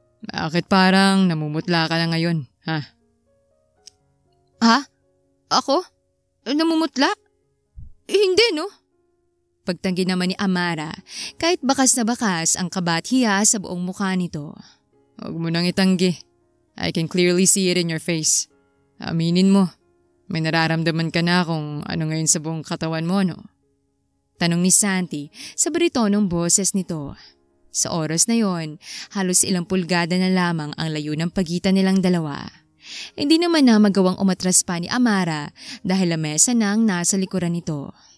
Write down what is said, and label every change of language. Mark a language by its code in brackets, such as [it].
[tl] Bakit parang namumutla ka na ngayon, ha? Ha? Ako? Namumutla? Hindi no? Pagtanggi naman ni Amara kahit bakas na bakas ang kabat-hiya sa buong mukha nito. Huwag mo nang itanggi. [en] I can clearly see it in your face. [tl] Aminin mo. May nararamdaman ka na kung ano ngayon sa buong katawan mo, no? Tanong ni Santi sa baritonong boses nito. Sa oras na yon, halos ilang pulgada na lamang ang layo ng pagitan nilang dalawa. Hindi naman na magawang umatras pa ni Amara dahil lamesa na ang nasa likuran nito.